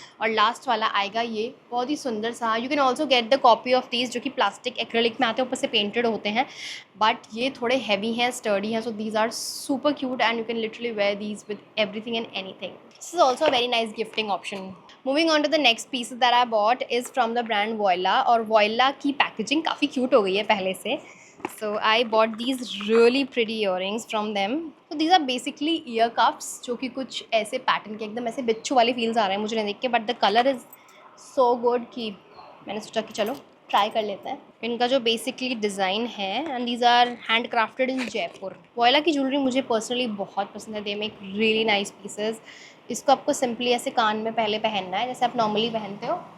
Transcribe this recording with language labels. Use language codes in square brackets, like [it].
[hi] और लास्ट वाला आएगा ये बहुत ही सुंदर सा। [en] you can also get the copy of these [hi] जो कि प्लास्टिक एक्रेलिक में आते हैं, ऊपर से पेंटेड होते हैं बट ये थोड़े हैवी हैं, स्टर्डी हैं। [en] So these are super cute and you can literally wear these with everything and anything. This is also a very nice gifting option. Moving on to the next piece that I bought is from the brand Voila [hi] और voila की packaging काफ़ी cute हो गई है पहले से। [en] So I bought these really pretty earrings from them. So these are basically ear cuffs [hi] जो कि कुछ ऐसे पैटर्न के एकदम ऐसे बिच्छू वाले फील्स आ रहे हैं मुझे नहीं देख के, [en] but the colour is so good [hi] कि मैंने सोचा कि चलो ट्राई कर लेते हैं। इनका जो बेसिकली डिज़ाइन है [en] And these are hand crafted in Jaipur. [hi] Voila की ज्वेलरी मुझे पर्सनली बहुत पसंद है। [en] They make really nice pieces. [hi] इसको आपको सिंपली ऐसे कान में पहले पहनना है जैसे आप नॉर्मली पहनते हो